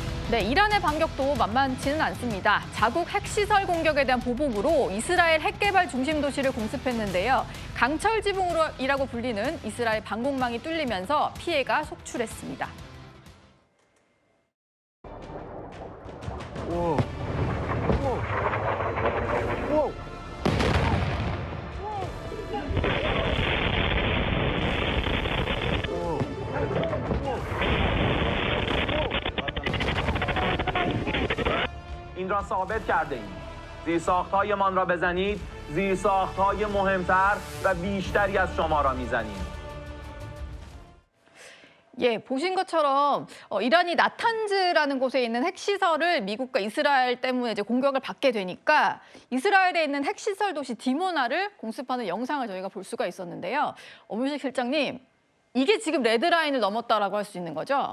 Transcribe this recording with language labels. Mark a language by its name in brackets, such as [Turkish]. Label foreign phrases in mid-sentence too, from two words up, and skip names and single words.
[Korean] 네, 이란의 반격도 만만치는 않습니다. 자국 핵시설 공격에 대한 보복으로 이스라엘 핵개발 중심 도시를 공습했는데요. 강철 지붕이라고 불리는 이스라엘 방공망이 뚫리면서 피해가 속출했습니다. 오. 오. [Persian] این را ثابت کرده ایم. زیرساخت‌هایمان را بزنید، زیرساخت‌های مهمتر و بیشتری از شما را می‌زنیم. [Korean] 예, 보신 것처럼 이란이 나탄즈라는 곳에 있는 핵시설을 미국과 이스라엘 때문에 이제 공격을 받게 되니까 이스라엘에 있는 핵시설 도시 디모나를 공습하는 영상을 저희가 볼 수가 있었는데요. 엄윤식 실장님, 이게 지금 레드라인을 넘었다라고 할 수 있는 거죠?